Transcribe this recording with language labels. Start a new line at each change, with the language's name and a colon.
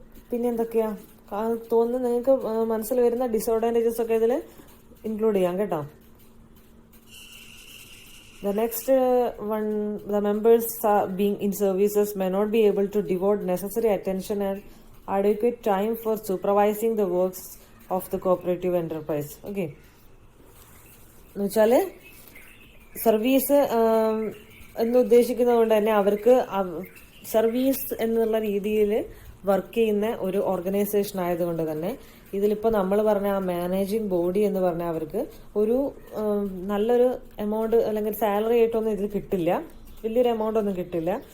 Malayalam: പിന്നെ എന്തൊക്കെയാ തോന്നുന്നു നിങ്ങൾക്ക് മനസ്സിൽ വരുന്ന ഡിസഡ്വാൻറ്റേജസ് ഒക്കെ ഇതിൽ ഇൻക്ലൂഡ് ചെയ്യാം കേട്ടോ.
English: The next one, the members being in services may not be able to devote necessary attention and adequate time for supervising the works of the cooperative enterprise. Okay.
Malayalam: എന്ന് വെച്ചാൽ സർവീസ് എന്ന് ഉദ്ദേശിക്കുന്നത് കൊണ്ട് തന്നെ അവർക്ക് സർവീസ് എന്നുള്ള രീതിയിൽ വർക്ക് ചെയ്യുന്ന ഒരു ഓർഗനൈസേഷൻ ആയതുകൊണ്ട് തന്നെ ഇതിലിപ്പോൾ നമ്മൾ പറഞ്ഞ ആ മാനേജിങ് ബോഡി എന്ന് പറഞ്ഞാൽ അവർക്ക് ഒരു നല്ലൊരു എമൗണ്ട് അല്ലെങ്കിൽ സാലറി ആയിട്ടൊന്നും ഇതിൽ കിട്ടില്ല, വലിയൊരു എമൗണ്ട് ഒന്നും കിട്ടില്ല.